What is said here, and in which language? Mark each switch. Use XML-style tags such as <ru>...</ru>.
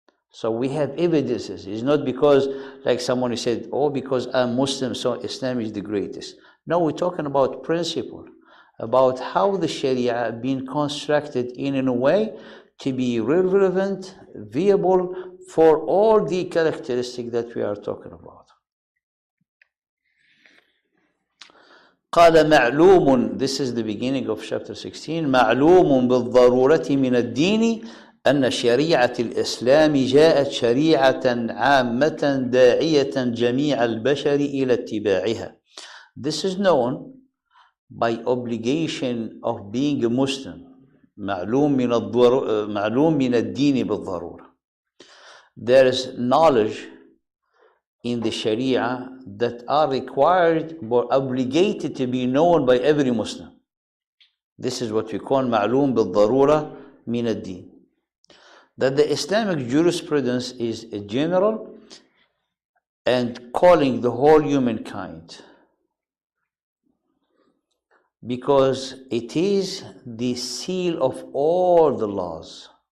<en>So we have evidences. It's not because, like someone said, oh, because I'm Muslim, so Islam is the greatest. No, we're talking about principle, about how the Sharia been constructed in a way to be relevant, viable for all the characteristics that we are talking about.</en> <ar>قال معلوم,</ar> <en>this is the beginning of chapter 16,</en> <ar>معلوم بالضرورة من الدين أن شريعة الإسلام جاءت شريعة عامة داعية جميع البشر إلى اتباعها.</ar> <en>This is known by obligation of being a Muslim.</en> <ar>معلوم من الدين بالضرورة.</ar> <en>There is knowledge in the Sharia that are required or obligated to be known by every Muslim. This is what we call</en> <ar>معلوم بالضرورة من الدين.</ar> <en>That the Islamic jurisprudence is a general and calling the whole humankind, because it is the seal of all the laws.</en>